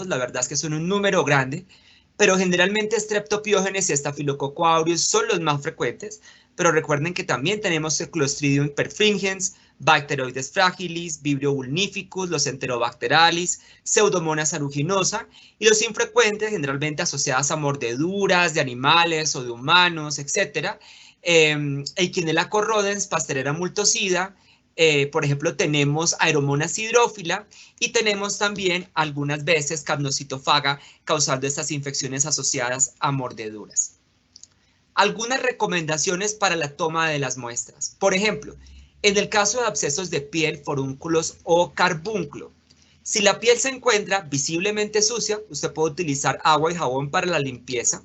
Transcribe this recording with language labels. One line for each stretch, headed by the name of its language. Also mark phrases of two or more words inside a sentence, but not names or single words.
Spanish: La verdad es que son un número grande, pero generalmente Streptopiógenes y Staphylococcus aureus son los más frecuentes, pero recuerden que también tenemos el Clostridium perfringens, Bacteroides fragilis, Vibrio vulnificus, los Enterobacterales, Pseudomonas aeruginosa, y los infrecuentes generalmente asociadas a mordeduras de animales o de humanos, etc. Eikenella corrodens, Pasteurella multocida. Por ejemplo, tenemos Aeromonas hidrófila y tenemos también algunas veces Capnocitofaga, causando estas infecciones asociadas a mordeduras. Algunas recomendaciones para la toma de las muestras. Por ejemplo, en el caso de abscesos de piel, forúnculos o carbúnculo, si la piel se encuentra visiblemente sucia, usted puede utilizar agua y jabón para la limpieza.